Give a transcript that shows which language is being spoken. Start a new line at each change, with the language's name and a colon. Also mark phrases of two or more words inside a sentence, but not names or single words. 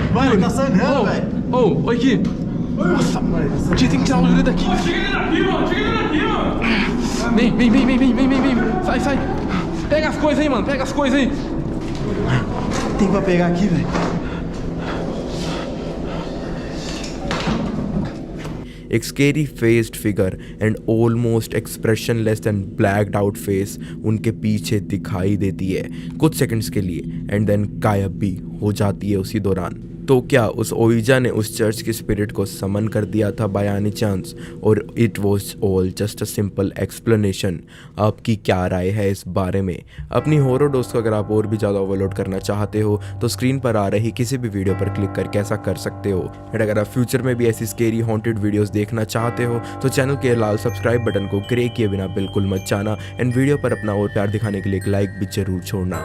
Portuguese: Tá sangrando, velho. Ô, oi aqui. Nossa, mano. A gente tem que tirar o Yuri daqui. Chega ele daqui, mano. Chega ele daqui, mano. Vem. Sai. Pega as coisas aí, mano. Pega as coisas aí. Tem pra pegar aqui, velho.
Hindi: एक
English: scary faced figure and almost expressionless and blacked out face
Hindi: उनके पीछे दिखाई देती है कुछ सेकंड्स के लिए
English: and then
Hindi: गायब भी हो जाती है उसी दौरान। तो क्या उस ओइजा ने उस चर्च की स्पिरिट को समन कर दिया था
English: by any chance
Hindi: और
English: it was all just a simple explanation?
Hindi: आपकी क्या राय है इस बारे में? अपनी
English: horror dose
Hindi: को अगर आप और भी ज़्यादा ओवरलोड करना चाहते हो तो स्क्रीन पर आ रही किसी भी वीडियो पर क्लिक करके ऐसा कर सकते हो। एंड अगर आप फ्यूचर में भी ऐसी
English: scary haunted videos
Hindi: देखना चाहते हो तो चैनल के लाल
English: subscribe button
Hindi: को ग्रे किए बिना बिल्कुल मत जाना एंड वीडियो पर अपना और प्यार दिखाने के लिए एक लाइक भी जरूर छोड़ना।